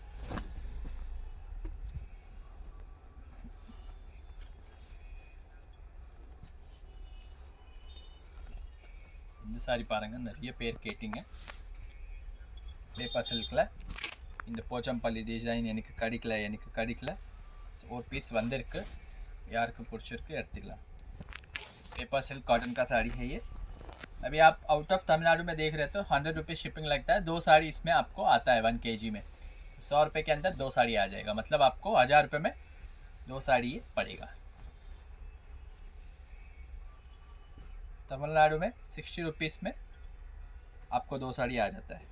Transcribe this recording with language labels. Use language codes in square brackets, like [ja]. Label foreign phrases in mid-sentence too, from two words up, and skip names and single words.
[ta] இந்த சாரி பாருங்கள், நிறைய பேர் கேட்டிங்க. [en] paper silk-il [ta] இந்த போச்சம்பள்ளி டிசைன் எனக்கு கிடைக்கல. ஸோ ஒரு பீஸ் வந்திருக்கு. யாருக்கு பிடிச்சிருக்கு எடுத்துக்கலாம். [en] paper silk cotton [hi] का साड़ी है ये. अभी आप [en] out of [hi] तमिलनाडु में देख रहे हो तो 100 रुपये शिपिंग लगता है. 2 साड़ी इसमें आपको आता है 1 kg में. 100 रुपये के अंदर 2 साड़ी आ जाएगा. मतलब आपको 1000 रुपये में 2 साड़ी ये पड़ेगा. तमिलनाडु में 60 रुपीज़ में आपको 2 साड़ी आ जाता है.